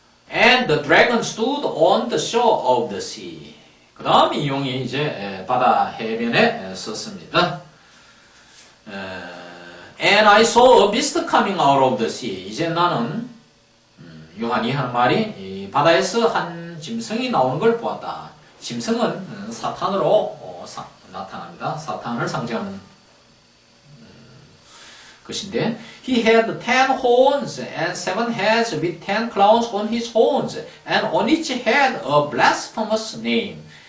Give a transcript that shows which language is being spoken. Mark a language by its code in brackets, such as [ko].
[en] And the dragon stood on the shore of the sea. [ko] 그 다음 이 용이 이제 바다 해변에 섰습니다. [en] And I saw a beast coming out of the sea. [ko] 이제 나는 요한이 하는 말이 이 바다에서 한 짐승이 나오는 걸 보았다. 짐승은 사탄으로 나타납니다. 사탄을 상징하는 것인데, [en] he had 10 horns and 7 heads with 10 crowns on his horns, and on each head a blasphemous name.